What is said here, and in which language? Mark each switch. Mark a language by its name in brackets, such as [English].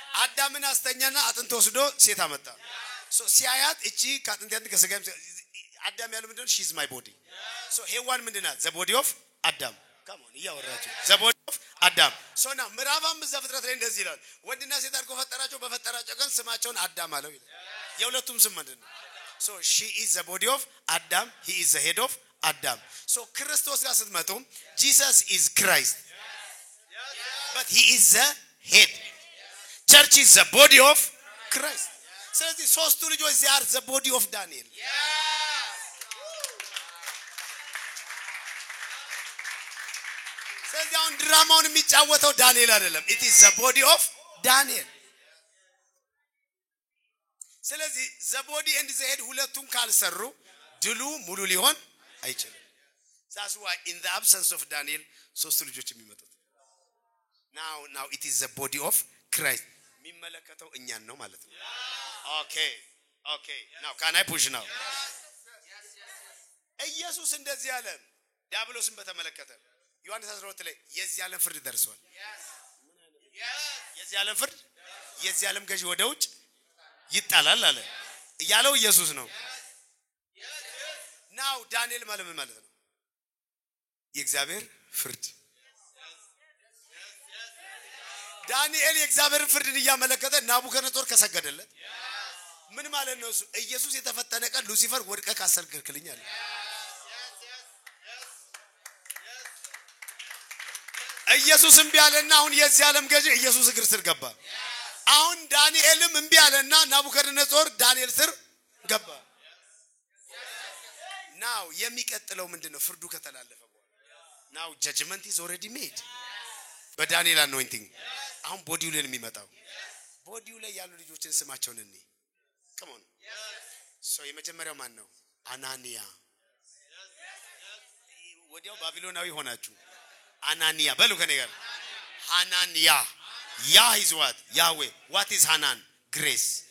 [Amharic] አዳምን አስተኛና አጥንት ወስዶ ሴት አመጣ. ሲያያት እቺ ከአጥንት ያንተ ከሰጋም አዳም ያለው ምንድነው? [English] she is my body. [Amharic] ሄዋን ምንድናት? [English] the body of Adam. come on [Amharic] ያወራችሁ [English] the body of Adam. [Amharic] now ምዕራፍ 5 ዘፍጥረት ላይ እንደዚህ ይላል ወንድና ሴት አድርጎ ፈጠራቸው፣ በፈጠራቸው ቀን ስማቸውን አዳም አለው ይላል። የሁለቱም ስም ምንድነው? [English] she is the body of Adam, he is the head of Adam. [Amharic] ክርስቶስ ጋር ስትመጡ [English] Jesus is Christ, but he is the head. Church is the body of Christ. [Amharic] ስለዚህ ሶስቱ ልጆች [English] they are the body of Daniel. [Amharic] ስለዚህ አሁን ድራማውን የሚጫወተው ዳንኤል አይደለም። [English] it is the body of Daniel. [Amharic] ስለዚህ [English] the body and the head [Amharic] ሁለቱም ካልሰሩ ድሉ ሙሉ ሊሆን አይችልም። [English] that's why in the absence of Daniel [Amharic] ሶስቱ ልጆች የሚመጡት [English] now it is the body of Christ [Amharic] የሚመለከተው እኛን ነው ማለት ነው። [English] okay now can I push now? [Amharic] ኢየሱስ እንደዚህ ያለ ዲያብሎስን በተመለከተ ዮሐንስ 12 ላይ የዚህ ዓለም ፍርድ ደርሷል። የዚህ ዓለም ፍርድ የዚህ ዓለም ገዢ ወደ ውጭ ይጣላል አለ ያለው ኢየሱስ ነው። now ዳንኤል ማለት ምን ማለት ነው? የእግዚአብሔር ፍርድ። ዳንኤል የእግዚአብሔር ፍርድን እያመለከተ ናቡከደነጾር ከሰገደለት ምን ማለት ነው? ኢየሱስ የተፈተነ ቀን ሉሲፈር ወድቀ ካሰልከልኝ አለ። ኢየሱስ እምቢ አለና አሁን የዚህ ዓለም ገዢ ኢየሱስ እግር ስር ገባ። አሁን ዳንኤልም እምቢ አለና ናቡከደነጾር ዳንኤል ስር ገባ። now የሚቀጥለው ምንድነው? ፍርዱ ከተላለፈ በኋላ [English] now judgment is already made. [Amharic] በዳንኤል anointing አሁን ቦዲው ላይ የሚመጣው ቦዲው ላይ ያሉ ልጆችን ስማቸውን እንይ። [English] come on [Amharic] የመጀመሪያው ማን ነው? አናንያ። ወዲያው ባቢሎናዊ ሆናችሁ አናንያ በሉ ከኔ ጋር አናንያ። [English] Yah is what? Yahweh. What is Hanan? Grace.